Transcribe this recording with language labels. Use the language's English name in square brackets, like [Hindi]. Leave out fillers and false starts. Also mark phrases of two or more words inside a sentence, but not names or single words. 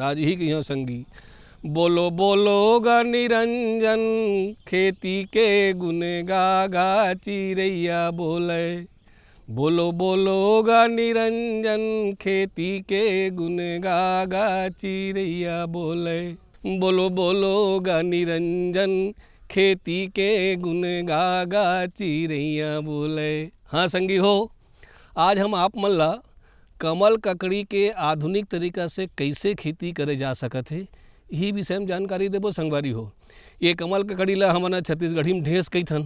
[Chhattisgarhi] आज ही की हो संगी बोलो बोलो गा निरंजन, खेती के गुन गा गा चिरैया बोले। बोलो बोलो गा निरंजन, खेती के गुन गा गा चिरैया बोले। बोलो बोलो गा निरंजन, खेती के गुन गा गा चिरैया बोले। हाँ संगी हो, आज हम आप मन ला कमल ककड़ी के आधुनिक तरीका से कैसे खेती करे जा सकत है यही विषय में जानकारी देबो संगवारी हो। ये कमल ककड़ी ला हमन छत्तीसगढ़ी में ढेंस कहीथन।